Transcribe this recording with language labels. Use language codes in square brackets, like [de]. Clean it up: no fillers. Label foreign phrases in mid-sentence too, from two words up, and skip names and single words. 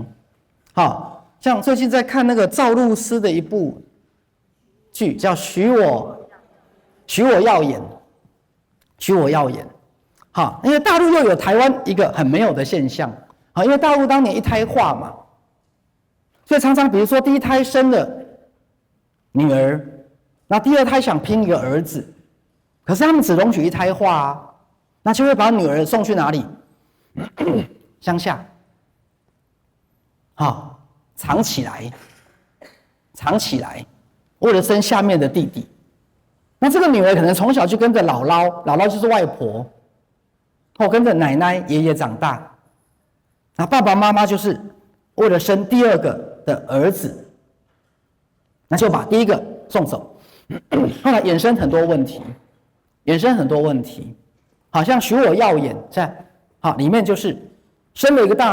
[zh] 好，像最近在看那個趙露思的一部劇，叫《許我耀眼》，許我耀眼。好，因為大陸又有台灣一個很沒有的現象，好，因為大陸當年一胎化嘛，所以常常比如說第一胎生了女兒，那第二胎想拼一個兒子。可是他們只容許一胎化啊，那就會把女兒送去哪裡？鄉下，好，藏起來，為了生下面的弟弟。那這個女兒可能從小就跟着姥姥，姥姥就是外婆，或跟着奶奶、爺爺長大。那爸爸媽媽就是為了生第2個的兒子，那就把第1個送走。後來衍生很多問題，好像許我耀眼在好裡面就是生了一個大